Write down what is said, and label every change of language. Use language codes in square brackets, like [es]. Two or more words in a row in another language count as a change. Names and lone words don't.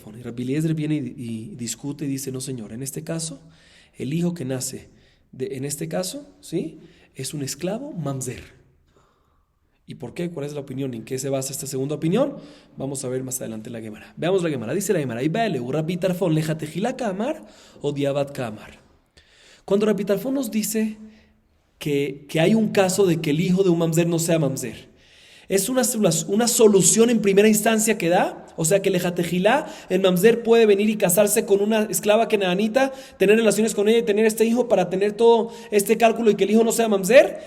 [es] Y Rabbi Eliezer viene y discute y dice, no señor, en este caso el hijo que nace en este caso, ¿sí? Es un esclavo mamzer. ¿Y por qué? ¿Cuál es la opinión? ¿En qué se basa esta segunda opinión? Vamos a ver más adelante la Gemara. Veamos la Gemara. Dice la Gemara: Rabbi Tarfon [arc] לכתחילה קאמר או דיעבד קאמר. [es] Cuando Rabbi Tarfon nos dice que hay un caso de que el hijo de un mamzer no sea mamzer, es una solución en primera instancia que da. O sea que leja tejilá, el mamzer puede venir y casarse con una esclava kenanita, tener relaciones con ella y tener este hijo para tener todo este cálculo y que el hijo no sea mamzer.